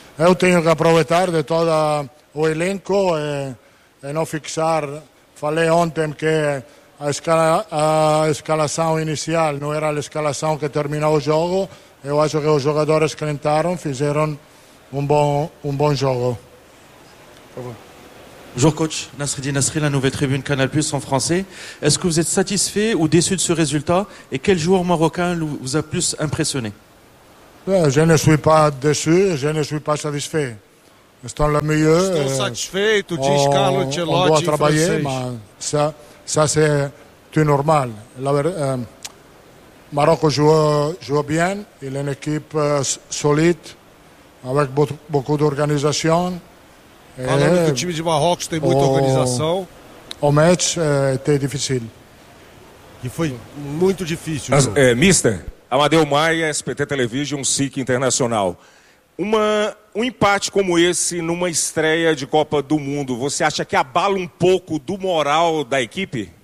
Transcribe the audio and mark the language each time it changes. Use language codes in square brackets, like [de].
[pt] Eu tenho que aproveitar de todo o elenco e não fixar. Falei ontem que a escalação inicial não era a escalação que terminou o jogo. Eu acho que os jogadores que entraram fizeram um bom jogo. Por favor. [fr] Bonjour coach, Nasreddine Nasri, la nouvelle tribune Canal Plus en français. Est-ce que vous êtes satisfait ou déçu de ce résultat et quel joueur marocain vous a plus impressionné? Je ne suis pas déçu, je ne suis pas satisfait. [pt] Estão na melhor. Estou satisfeito, diz Carlo Ancelotti. Eu trabalhei, mas isso é tudo normal. [fr] Marocco joue bien, il est une équipe solide, avec beaucoup d'organisation. [pt] Falando do time de Marrocos, tem muita organização. O match é difícil. E foi muito difícil. Mister, Amadeu Maia, SPT Television, SIC Internacional. Um empate como esse numa estreia de Copa do Mundo, você acha que abala um pouco do moral da equipe?